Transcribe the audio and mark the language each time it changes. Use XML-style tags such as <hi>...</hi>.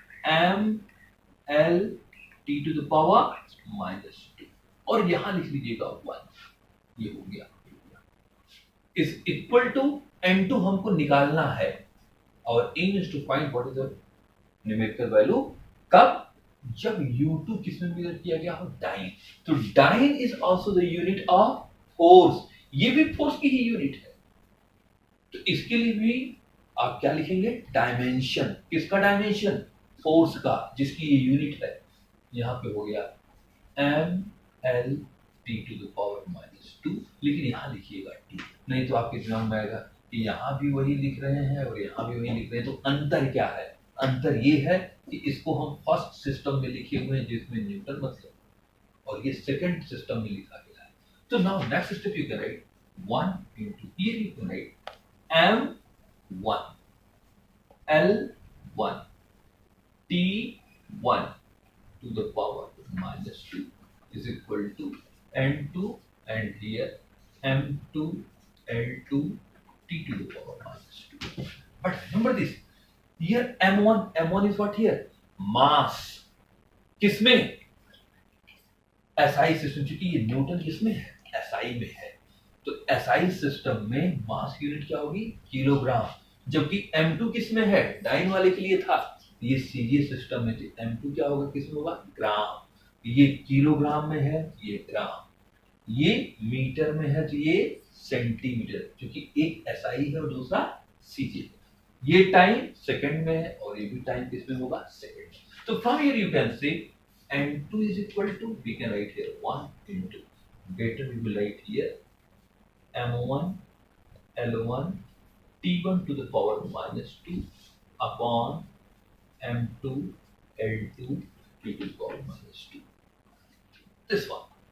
<hi>M L T to the power -2, और यहां लिख लीजिएगा 1. ये हो गया.</hi> <en>is equal to n2</en> <hi>हमको निकालना है, और</hi> <en>aim is to find what is the numerical value.</en> <hi>कब? जब u2 किस में मेजर किया गया हो? डाइन. तो</hi> <en>Dyne is also the unit of force.</en> <hi>ये भी फोर्स की ही यूनिट है. तो इसके लिए भी आप क्या लिखेंगे? डायमेंशन. किसका डायमेंशन? फोर्स का, जिसकी ये यूनिट है. यहां पे हो गया M L T to the power -2, लेकिन यहां लिखिएगा t, नहीं तो आपके दिमाग में आएगा कि यहां भी वही लिख रहे हैं और यहां भी वही लिख रहे हैं. तो अंतर क्या है? अंतर ये है कि इसको हम फर्स्ट सिस्टम में लिखे हुए हैं जिसमें न्यूटन मतलब, और ये सेकंड सिस्टम में लिखा गया है.</hi> <en>तो now next step you can write 1 into here you can write m1 l1 T1 to the power minus 2 is equal to N2 and here M2 L2 T to the power minus 2. But remember this, here M1 is what here?</en> <hi>Mass. किसमें? SI system, क्योंकि ये Newton किसमें है? SI में है। तो SI system में mass unit क्या होगी? किलोग्राम। जबकि M2 किसमें है? डाइन वाले के लिए था। ये सीरीज सिस्टम में M2 क्या होगा? किसमें होगा? ग्राम। ये किलोग्राम में है, ये ग्राम। ये मीटर में है तो ये सेंटीमीटर, क्योंकि एक SI है और दूसरा CG। ये टाइम सेकंड में है और ये भी टाइम किसमें होगा? सेकंड।</hi> <en>तो from here you can say N2 is equal to, we can write here 1 into, better we will write here M1 L1 T1 to the power minus 2 upon M2 L2 T to the power minus 2. This one.</en>